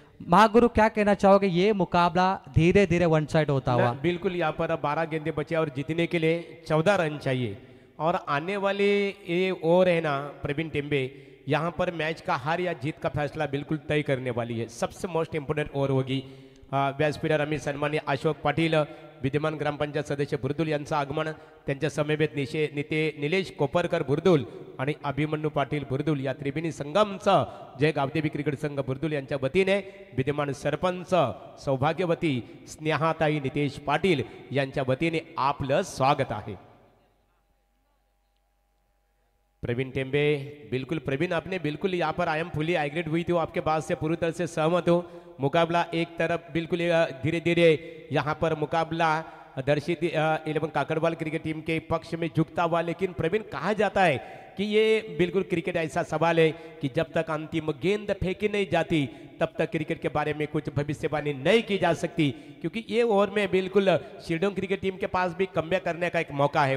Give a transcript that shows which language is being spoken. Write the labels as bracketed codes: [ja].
[hi] महागुरु क्या कहना चाहोगे, ये मुकाबला धीरे धीरे वन साइड होता हुआ? बिल्कुल, यहाँ पर 12 गेंदे बचे और जीतने के लिए 14 रन चाहिए। और आने वाले ये ओवर है ना प्रवीण टेम्बे, यहाँ पर मैच का हार या जीत का फैसला बिल्कुल तय करने वाली है। सबसे मोस्ट इम्पोर्टेंट ओवर होगी। [mr] व्यासपीठावर आम्ही सन्माननीय अशोक पाटील, विद्यमान ग्रामपंचायत सदस्य बुर्दुल यांचं आगमन, त्यांच्या समवेत निलेश कोपरकर बुर्दुल आणि अभिमन्यू पाटील बुर्दुल या त्रिवेणी संगमचं जय गावदेवी क्रिकेट संघ बुर्दुल यांच्या वतीने विद्यमान सरपंच सौभाग्यवती स्नेहाताई नितेश पाटील यांच्या वतीने आपलं स्वागत आहे। [hi] प्रवीण टेम्बे, बिल्कुल प्रवीण, आपने बिल्कुल यहाँ पर [en] I am fully agreed [hi] हुई थी, आपके बात से पूरी तरह से सहमत हो। मुकाबला एक तरफ बिल्कुल धीरे धीरे यहाँ पर मुकाबला दर्शित 11 काकड़वाल क्रिकेट टीम के पक्ष में झुकता हुआ, लेकिन प्रवीण कहा जाता है कि ये बिल्कुल क्रिकेट ऐसा सवाल है कि जब तक अंतिम गेंद फेंकी नहीं जाती तब तक क्रिकेट के बारे में कुछ भविष्यवाणी नहीं की जा सकती, क्योंकि ये ओवर में बिल्कुल शिरडोंग क्रिकेट टीम के पास भी कमबैक करने का एक मौका है।